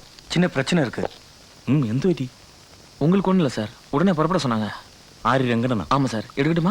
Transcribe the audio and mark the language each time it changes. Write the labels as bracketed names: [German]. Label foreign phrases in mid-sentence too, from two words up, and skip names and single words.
[Tamil] சின்ன பிரச்சனை இருக்கு. [Malayalam] എന്ത് പറ്റി? [Tamil] உங்களுக்கு ஒன்றும் இல்லை சார், உடனே புறப்பட சொன்னாங்க. [Malayalam] ആര്? രംഗണ്ണ? [Tamil] ஆமாம் சார், எடுக்கட்டுமா?